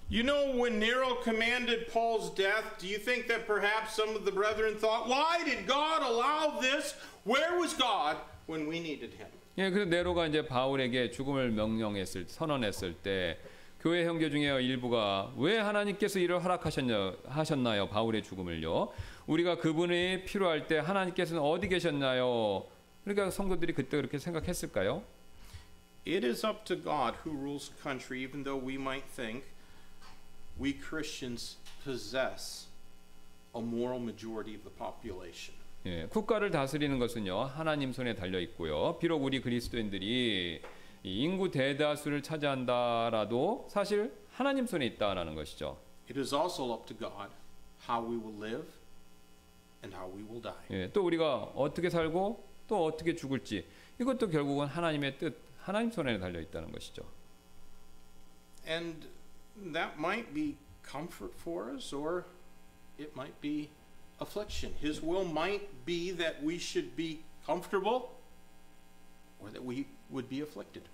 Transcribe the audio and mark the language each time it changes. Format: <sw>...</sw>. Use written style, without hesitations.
<en>You know, when Nero commanded Paul's death, do you think that perhaps some of the brethren thought, why did God allow this? Where was God when we needed him?</en> <ko>예, 그래서 네로가 이제 바울에게 죽음을 선언했을 때 교회 형제 중에 일부가 왜 하나님께서 이를 허락하셨나요? 바울의 죽음을요. 우리가 그분이 필요할 때 하나님께서는 어디 계셨나요? 그러니까 성도들이 그때 그렇게 생각했을까요?</ko> <en>It is up to God who rules the country, even though we might think we Christians possess a moral majority of the population.</en> <ko>예, 국가를 다스리는 것은요 하나님 손에 달려 있고요. 비록 우리 그리스도인들이 이 인구 대다수를 차지한다라도 사실 하나님 손에 있다라는 것이죠.</ko> <en>It is also up to God how we will live and how we will die.</en> <ko>예, 또 우리가 어떻게 살고 또 어떻게 죽을지 이것도 결국은 하나님의 뜻, 하나님 손에 달려 있다는 것이죠.</ko> <en>And that might be comfort for us, or it might be affliction. His will might be that we should be comfortable, or that we would be afflicted.</en>